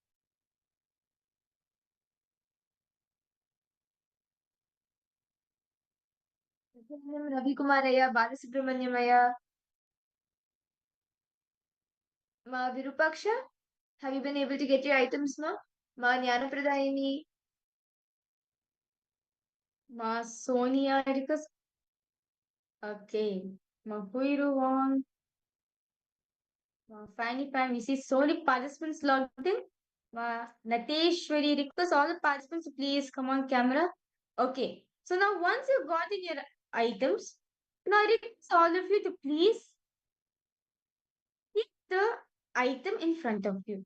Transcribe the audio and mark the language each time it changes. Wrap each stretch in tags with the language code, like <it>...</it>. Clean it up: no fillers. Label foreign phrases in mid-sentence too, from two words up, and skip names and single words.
<en>Ravi Kumaraya, Balasubramanyamaya, Ma Virupaksha. Have you been able to get your items, ma? Ma Jnanapradayini, Ma Sonia, because okay. Ma Huiru Wong, Ma Fanny Pan. We see so many participants logged in. Ma Nateshwari, request all the participants to please come on camera. Okay. So now once you've gotten your items, now I request all of you to please keep the item in front of you.</en>